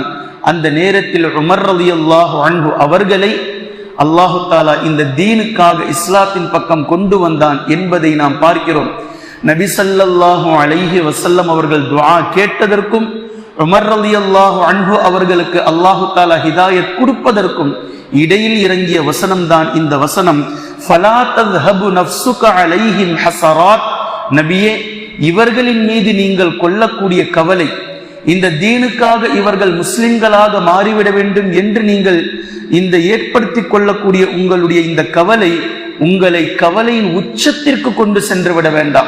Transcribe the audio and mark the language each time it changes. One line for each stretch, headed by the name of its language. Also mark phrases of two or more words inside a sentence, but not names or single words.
Tamil: அந்த நேரத்தில் உமர்
Arabic: رضي الله عنه
Tamil: அவர்களை
Arabic: الله تعالى
Tamil: இந்த தீனுக்காக இஸ்லாத்தின் பக்கம் கொண்டு வந்தான் என்பதை நாம் பார்க்கிறோம். நபி
Arabic: صلى الله عليه وسلم
Tamil: அவர்கள் துஆ கேட்டதற்கும் உமர்
Arabic: رضي الله عنه
Tamil: அவர்களுக்கு
Arabic: الله تعالى
Tamil: ஹிதாயத் கொடுப்பதற்கும் இடையில் இறங்கிய வசனம் தான் இந்த வசனம்.
Arabic: ஃபலா தذهب نفسك عليهم حسرات.
Tamil: நபியே, இவர்களின் மீது நீங்கள் கொள்ளக்கூடிய கவலை, இந்த தீனுக்காக இவர்கள் முஸ்லிம்களாக மாறிவிட வேண்டும் என்று நீங்கள் இந்த ஏற்படுத்தி கொள்ளக்கூடிய உங்களுடைய இந்த கவலை உங்களை கவலையின் உச்சத்திற்கு கொண்டு சென்று விட வேண்டாம்.